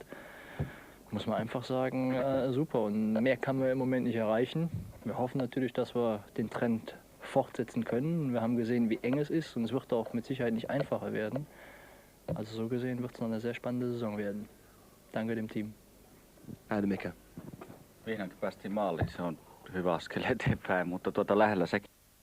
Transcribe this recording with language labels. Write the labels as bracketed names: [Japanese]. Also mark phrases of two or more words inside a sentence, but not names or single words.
[German] Muss man einfach sagen, super. Und mehr kann man im Moment nicht erreichen. Wir hoffen natürlich, dass wir den Trend fortsetzen können. Wir haben gesehen, wie eng es ist, und es wird auch mit Sicherheit nicht einfacher werden. Also so gesehen wird es noch eine sehr spannende Saison werden. Danke dem Team. Mika. [Finnish] Vihdoinkin päästiin maaliin, se on hyvä askel eteenpäin, mutta lähellä sekin.